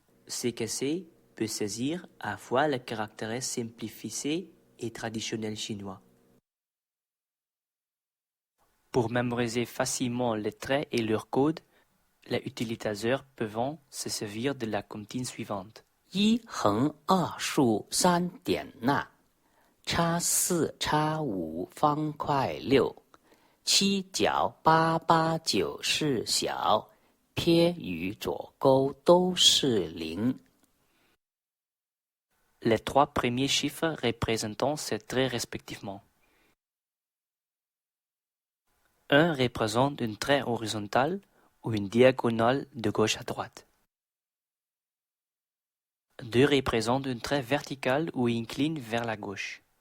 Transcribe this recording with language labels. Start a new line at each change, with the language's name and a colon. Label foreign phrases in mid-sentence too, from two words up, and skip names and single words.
French: CKC peut saisir à la fois le caractère simplifié et traditionnel chinois. Pour mémoriser facilement les traits et leur code, les utilisateurs peuvent se servir de la comptine suivante.
Chinese: 一横二竖三点捺，叉四叉五方块六，七角八八九是小，撇与左勾都是零。
French: Les 3 premiers chiffres représentant ces traits respectivement. 1 représente un trait horizontal ou une diagonale de gauche à droite. 2 représente un trait vertical ou incline vers la gauche.